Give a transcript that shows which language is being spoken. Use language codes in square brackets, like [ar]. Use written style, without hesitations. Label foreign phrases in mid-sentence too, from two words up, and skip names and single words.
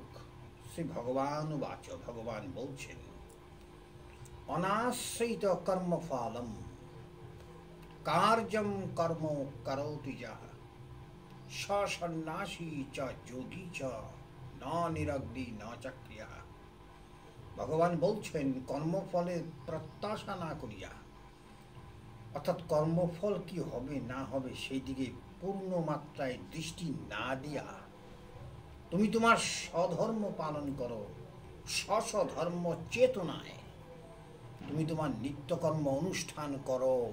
[sa] श्री भगवान वाच, [bn] ভগবান বলছেন [sa] अनाश्रित कर्मफलम कार्यम कर्म करोति यः सन्न्यासी च योगी च न निरग्नि न चक्रिया। [bn] ভগবান বলছেন কর্মফলের প্রত্যাশা না করিয়া, অর্থাৎ কর্মফল কি হবে না হবে সেই দিকে পূর্ণ মাত্রায় দৃষ্টি না দিয়া তুমি তোমার স্বধর্ম পালন করো। স্বধর্ম চেতনায় তুমি তোমার নিত্যকর্ম অনুষ্ঠান করো।